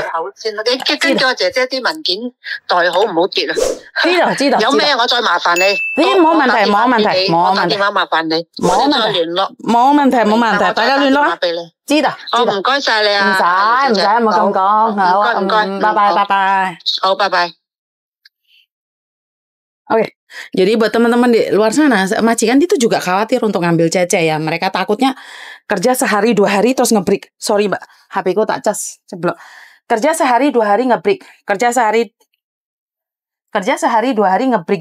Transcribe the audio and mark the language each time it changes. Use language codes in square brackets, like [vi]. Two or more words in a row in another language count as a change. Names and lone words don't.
[yue] 出口先啦。你跟住我姐姐啲文件袋好唔好跌啊？知道。有咩我再麻煩你。冇問題，冇問題，我打電話麻煩你。冇問題，再聯絡。冇問題，冇問題，大家聯絡啦。知道。唔該晒你啊。唔使，冇咁講。好，唔該，拜拜。好，拜拜。 [id] Oke, jadi buat teman-teman di luar sana, majikan itu juga khawatir untuk ngambil Cece ya. Mereka takutnya kerja sehari 2 hari terus ngebreak. Sorry mbak, HP ku tak cas, ceblok. Kerja sehari 2 hari ngebreak. Kerja sehari 2 hari ngebreak.